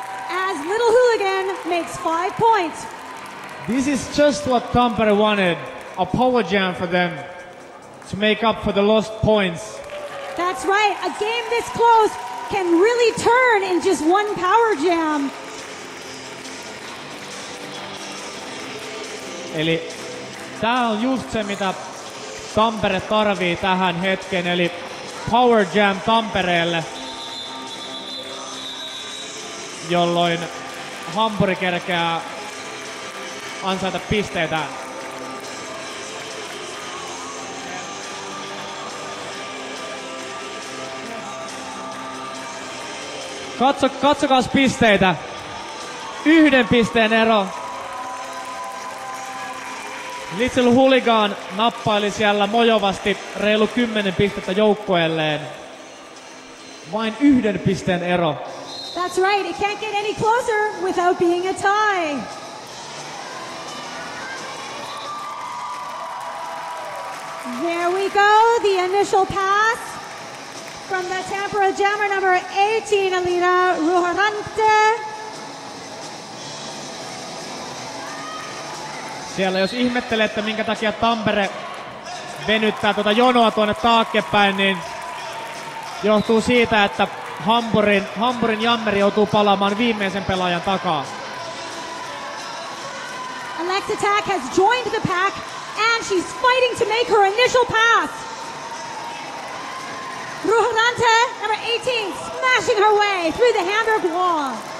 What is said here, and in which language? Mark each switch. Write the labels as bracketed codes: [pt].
[en] As Little Hooligan makes 5 points. This is just what Tampere wanted. A power jam for them to make up for the lost points. That's right, a game this close can really turn in just one power jam. [fi] Eli tää on just se, mitä Tampere tarvii tähän hetken, eli Power Jam Tampereelle, jolloin Hampuri kerkeää ansaita pisteitä. Katsokaas pisteitä. 1 pisteen ero. Little Hooligan nappaili siellä mojovasti reilu 10 pistettä joukkueelleen. Vain 1 pisteen ero. [en] That's right, it can't get any closer without being a tie. There we go, the initial pass from the Tampere jammer number 18, Alina Ruharante. [fi] Siellä jos ihmettelette, minkä takia Tampere venyttää tuota jonoa tuonne taaksepäin, niin johtuu siitä, että Hampurin jammeri joutuu palaamaan viimeisen pelaajan takaa. [en] Alexa Tack has joined the pack and she's fighting to make her initial pass. Ruharante, number 18, smashing her way through the Hamburg wall.